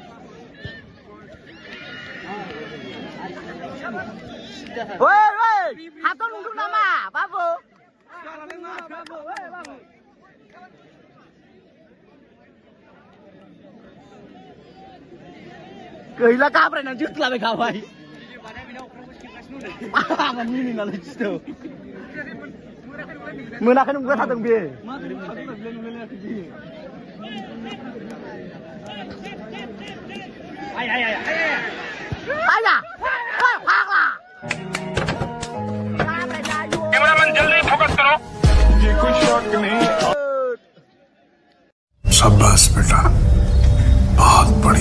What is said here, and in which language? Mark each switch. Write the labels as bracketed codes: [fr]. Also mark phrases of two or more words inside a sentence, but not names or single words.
[brx] हाथ' नुदों नामा बाबु गैला गाब्रायनानै जोख्लाबायखाबाय आंहा मिनिनानै गिदों मोनाखै नंगौ थादों बे [hi] कैमरामैन जल्दी फोकस करो ये कोई शॉट नहीं शाबाश बेटा बहुत बढ़िया